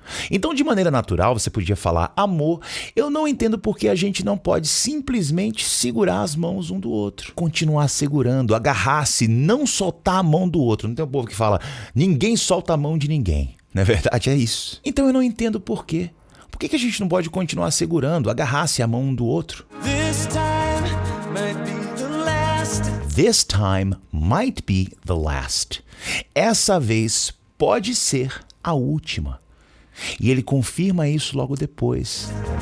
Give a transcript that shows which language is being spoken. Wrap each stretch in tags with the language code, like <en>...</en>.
<pt>Então, de maneira natural, você podia falar, amor, eu não entendo por que a gente não pode simplesmente segurar as mãos um do outro. Continuar segurando, agarrar-se, não soltar a mão do outro. Não tem um povo que fala, ninguém solta a mão de ninguém. Na verdade, é isso. Então, eu não entendo por quê. Por que a gente não pode continuar segurando, agarrar-se a mão um do outro?</pt> <en>This time might be the last. This time might be the last.</en> <pt>Essa vez pode ser a última. E ele confirma isso logo depois.</pt>